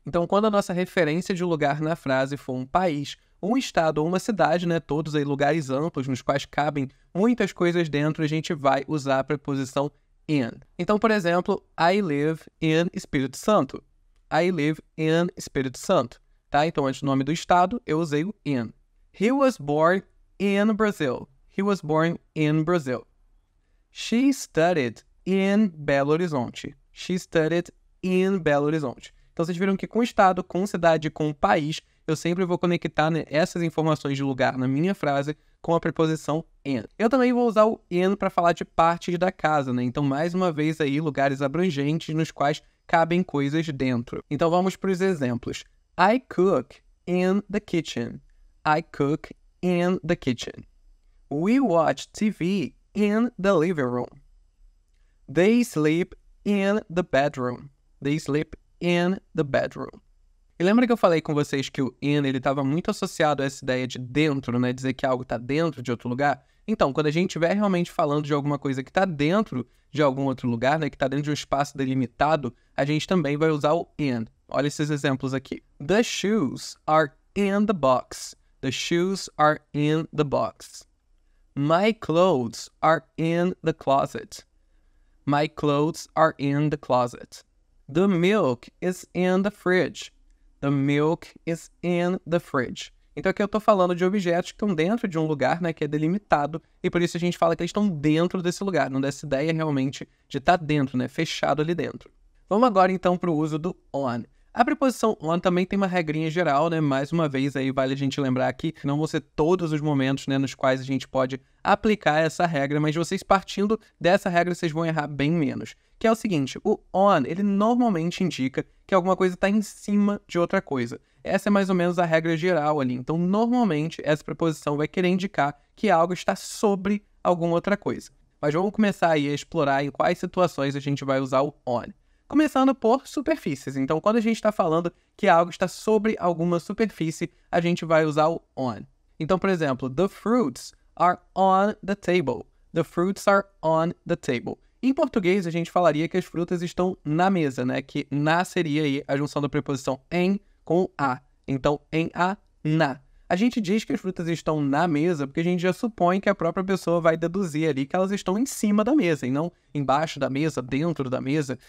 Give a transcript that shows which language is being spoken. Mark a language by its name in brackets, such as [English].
[Portuguese] Então, quando a nossa referência de lugar na frase for um país, um estado ou uma cidade, né, todos aí lugares amplos nos quais cabem muitas coisas dentro, a gente vai usar a preposição in. Então, por exemplo, [English] I live in Espírito Santo. I live in Espírito Santo, [Portuguese] tá? Então, antes do nome do estado, eu usei o in. [English] He was born in Brazil. He was born in Brazil. She studied in Belo Horizonte. She studied in Belo Horizonte. [Portuguese] Então, vocês viram que com estado, com cidade, com país, eu sempre vou conectar, né, essas informações de lugar na minha frase com a preposição in. Eu também vou usar o in para falar de partes da casa, né? Então, mais uma vez aí, lugares abrangentes nos quais cabem coisas dentro. Então, vamos para os exemplos. [English] I cook in the kitchen. I cook in the kitchen. We watch TV in the living room. They sleep in the bedroom. They sleep in the bedroom. [Portuguese] E lembra que eu falei com vocês que o in ele estava muito associado a essa ideia de dentro, né? Dizer que algo está dentro de outro lugar? Então, quando a gente estiver realmente falando de alguma coisa que está dentro de algum outro lugar, né? Que está dentro de um espaço delimitado, a gente também vai usar o in. Olha esses exemplos aqui. [English] The shoes are in the box. The shoes are in the box. My clothes are in the closet. My clothes are in the closet. The milk is in the fridge. The milk is in the fridge. [Portuguese] Então aqui eu estou falando de objetos que estão dentro de um lugar, né, que é delimitado, e por isso a gente fala que eles estão dentro desse lugar, não dessa ideia realmente de estar dentro, né, fechado ali dentro. Vamos agora então para o uso do on. A preposição on também tem uma regrinha geral, né? Mais uma vez aí vale a gente lembrar aqui que não vão ser todos os momentos, né, nos quais a gente pode aplicar essa regra, mas vocês partindo dessa regra vocês vão errar bem menos. Que é o seguinte, o on, ele normalmente indica que alguma coisa está em cima de outra coisa. Essa é mais ou menos a regra geral ali. Então, normalmente, essa preposição vai querer indicar que algo está sobre alguma outra coisa. Mas vamos começar aí a explorar em quais situações a gente vai usar o on. Começando por superfícies. Então, quando a gente está falando que algo está sobre alguma superfície, a gente vai usar o on. Então, por exemplo, [English] the fruits are on the table. The fruits are on the table. [Portuguese] Em português, a gente falaria que as frutas estão na mesa, né? Que na seria aí a junção da preposição em com a. Então, em a, na. A gente diz que as frutas estão na mesa porque a gente já supõe que a própria pessoa vai deduzir ali que elas estão em cima da mesa e não embaixo da mesa, dentro da mesa.